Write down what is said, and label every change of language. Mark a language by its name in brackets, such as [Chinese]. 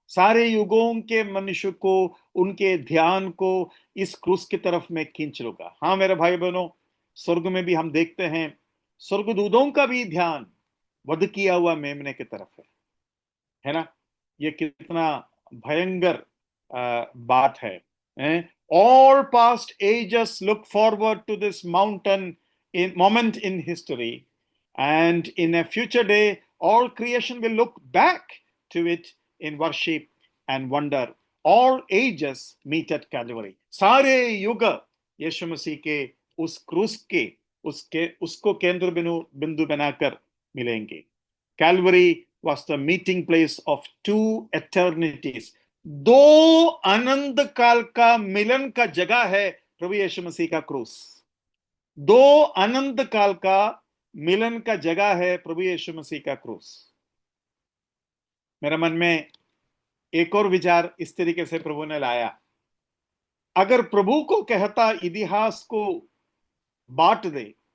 [Hindi] सारे युगों के मनुष्य को, उनके ध्यान को इस क्रूस की तरफ मैं खींच लूंगा। हाँ मेरे भाई बहनों, स्वर्ग में भी हम देखते हैं स्वर्गदूतों का भी ध्यान वध किया हुआ मेमने की तरफ है ना। ये कितना भयंकर बात है। [English] All past ages look forward to this moment in history, and in a future day all creation will look back to it in worship and wonder। All ages meet at Calvary। [Hindi] सारे युग यीशु मसीह के उस क्रूस के उसको केंद्र बिंदु बनाकर मिलेंगे। [English] Calvary was the meeting place of two eternities। [Hindi] दो अनंत काल का मिलन का जगह है प्रभु यीशु मसीह का क्रूस। दो अनंत काल का मिलन का जगह है प्रभु यीशु मसीह का क्रूस। मेरे मन में एक और विचार इस तरीके से प्रभु ने लाया, अगर प्रभु को कहता इतिहास को बांट दे।